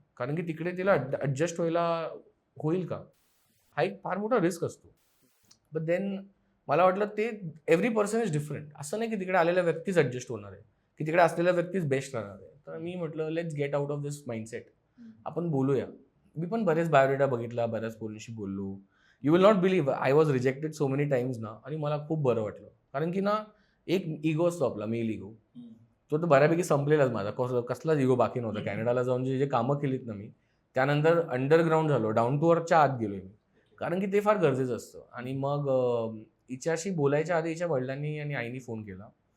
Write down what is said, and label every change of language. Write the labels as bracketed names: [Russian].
[Marathi] कारण की तिकडे तिला ॲडजस्ट व्हायला होईल का? हा एक फार मोठा रिस्क असतो. [English] but then [Marathi] मला वाटलं ते [English] Every person is different. [Marathi] असं नाही की तिकडे आलेल्या व्यक्तीच ॲडजस्ट होणार आहे, की तिकडे असलेल्या व्यक्तीच बेस्ट राहणार आहे. तर मी म्हटलं [English] Let's get out of this mindset. [Marathi] आपण बोलूया. मी पण बरेच बायोडेटा बघितला, बऱ्याच पोरींशी बोललो. [English] You will not believe I was rejected so many times ना. [Marathi] आणि मला खूप बरं वाटलं. कारण की ना एक इगो असतो आपला, मेल इगो. तो तर बऱ्यापैकी संपलेलाच माझा. कसलाच इगो बाकी नव्हता. कॅनडाला जाऊन जे कामं केलीत ना मी, त्यानंतर अंडरग्राऊंड झालो, डाऊन टू अर्थच्या आत गेलोय मी. कारण की ते फार गरजेचं असतं. आणि मग हिच्याशी बोलायच्या आधी हिच्या वडिलांनी आणि आईनी फोन केला.